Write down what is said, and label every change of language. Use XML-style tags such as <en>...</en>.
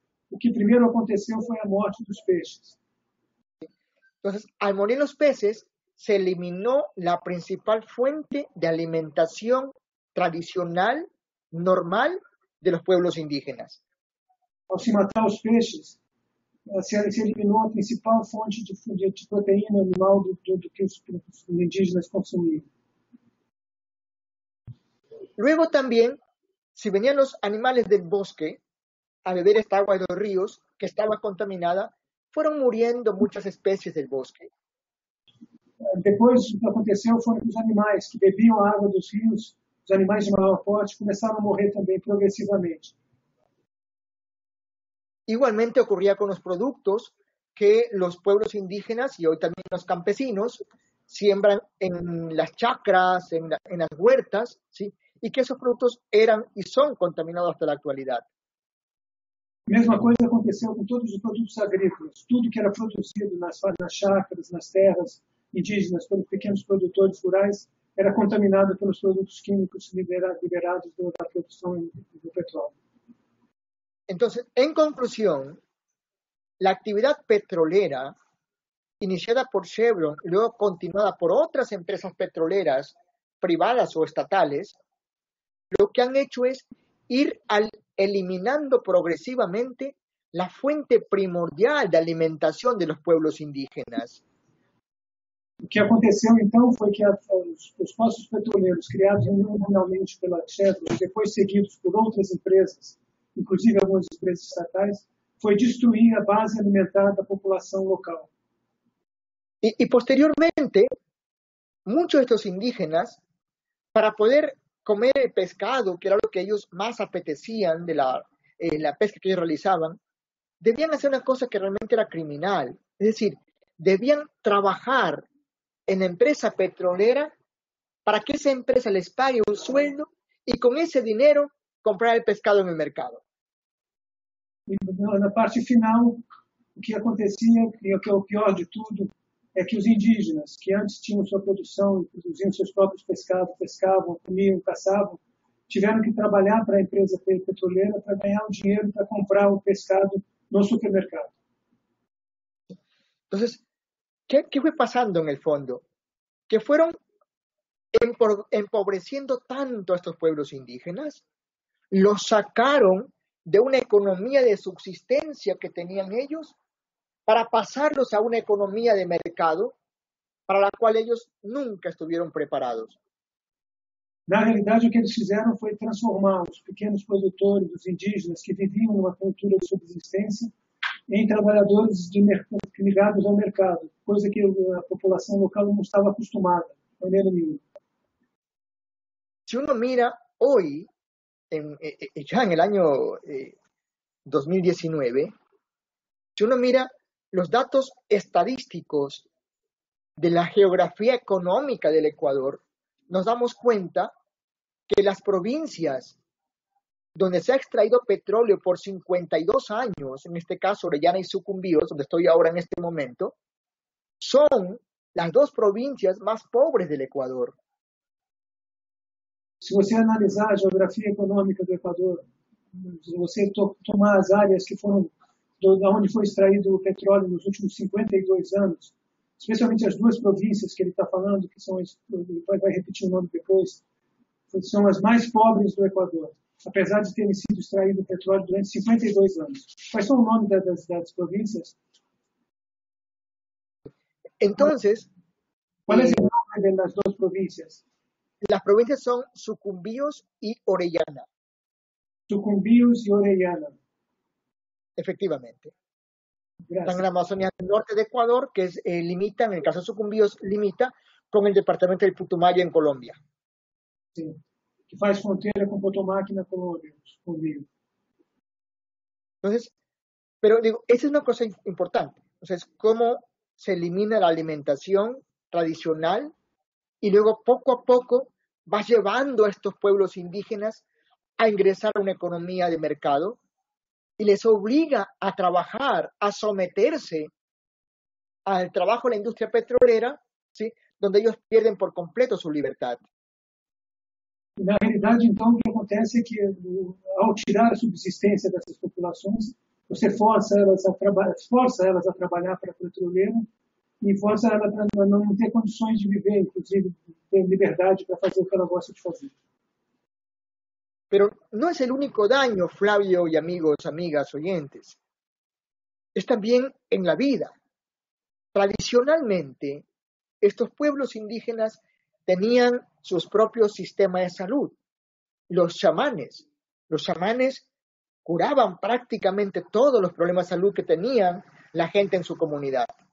<pt>O que primeiro aconteceu foi a morte dos peixes.</pt> <es>Entonces, al morir los peces, se eliminó la principal fuente de alimentación tradicional, normal, de los pueblos indígenas.</es> <pt>Ao se matar os peixes, se eliminou a principal fonte de proteína animal do que os indígenas consumiam.</pt> <es>Luego también, si venían los animales del bosque a beber esta agua de los ríos, que estaba contaminada, fueron muriendo muchas especies del bosque.</es> <pt>Depois, o que aconteceu foi que os animais que bebiam a água dos rios, os animais de maior porte, começaram a morrer também progressivamente.</pt> <es>Igualmente ocurría con los productos que los pueblos indígenas y hoy también los campesinos siembran en las chacras, en las huertas, ¿sí? Y que esos productos eran y son contaminados hasta la actualidad.</es> <pt>A mesma coisa aconteceu com todos os produtos agrícolas. Tudo que era produzido nas chácaras, nas terras indígenas, pelos pequenos produtores rurais, era contaminado pelos produtos químicos liberados da produção do petróleo.</pt> <es>Entonces, en conclusión, la actividad petrolera, iniciada por Chevron y luego continuada por otras empresas petroleras privadas o estatales, lo que han hecho es ir eliminando progresivamente la fuente primordial de alimentación de los pueblos indígenas.</es> <pt>O que aconteceu, então, foi que os poços petroleiros criados originalmente pela Chevron e depois seguidos por outras empresas, inclusive algumas empresas estatais, foi destruir a base alimentar da população local.</pt> <es>Y posteriormente, muchos de estos indígenas, para poder comer el pescado, que era lo que ellos más apetecían de la pesca que ellos realizaban, debían hacer una cosa que realmente era criminal. Es decir, debían trabajar en la empresa petrolera para que esa empresa les pague un sueldo y con ese dinero comprar el pescado en el mercado.</es> <pt>E na parte final, o que acontecia, e o que é o pior de tudo, é que os indígenas, que antes tinham sua produção e produziam seus próprios pescados, pescavam, comiam, caçavam, tiveram que trabalhar para a empresa petroleira para ganhar o dinheiro para comprar o pescado no supermercado.</pt> <es>Entonces, ¿qué fue pasando en el fondo? Que fueron empobreciendo tanto a estos pueblos indígenas, los sacaron de una economía de subsistencia que tenían ellos para pasarlos a una economía de mercado para la cual ellos nunca estuvieron preparados.</es> <pt>Na realidade, o que eles fizeram foi transformar os pequenos produtores, os indígenas que viviam numa cultura de subsistência, em trabalhadores ligados ao mercado, coisa que a população local não estava acostumada, de maneira nenhuma.</pt> <es>Si uno mira hoy, ya en el año 2019, si uno mira los datos estadísticos de la geografía económica del Ecuador, nos damos cuenta que las provincias donde se ha extraído petróleo por 52 años, en este caso Orellana y Sucumbíos, donde estoy ahora en este momento, son las dos provincias más pobres del Ecuador.</es> <pt>Se você analisar a geografia econômica do Equador, se você tomar as áreas que foram, de onde foi extraído o petróleo nos últimos 52 anos, especialmente as duas províncias que ele está falando, que são, vai repetir o nome depois, são as mais pobres do Equador, apesar de terem sido extraído o petróleo durante 52 anos. Quais são o nome das províncias?</pt> <es>Entonces, ¿cuál es el nombre de las dos provincias? Las provincias son Sucumbíos y Orellana. Sucumbíos y Orellana. Efectivamente. Gracias. Están en la Amazonía del norte de Ecuador, que limita, en el caso de Sucumbíos, limita con el departamento del Putumayo en Colombia. Sí,</es> <pt>que faz fronteira con Potomac en Colombia, Sucumbíos.</pt> <es>Entonces, pero digo, esa es una cosa importante. Entonces, cómo se elimina la alimentación tradicional y luego poco a poco va llevando a estos pueblos indígenas a ingresar a una economía de mercado y les obliga a trabajar, a someterse al trabajo en la industria petrolera, ¿sí? Donde ellos pierden por completo su libertad.</es> <pt>Na realidade, então, o que acontece é que, ao tirar a subsistência dessas populações, você força elas a trabalhar para a petroleira, e força ela a não ter condições de viver, inclusive ter liberdade para fazer o que ela gosta de fazer.</pt> <es>Pero no es el único daño, Flavio y amigos, amigas, oyentes. Es también en la vida. Tradicionalmente, estos pueblos indígenas tenían sus propios sistemas de salud. Los chamanes curaban prácticamente todos los problemas de salud que tenían la gente en su comunidad.</es>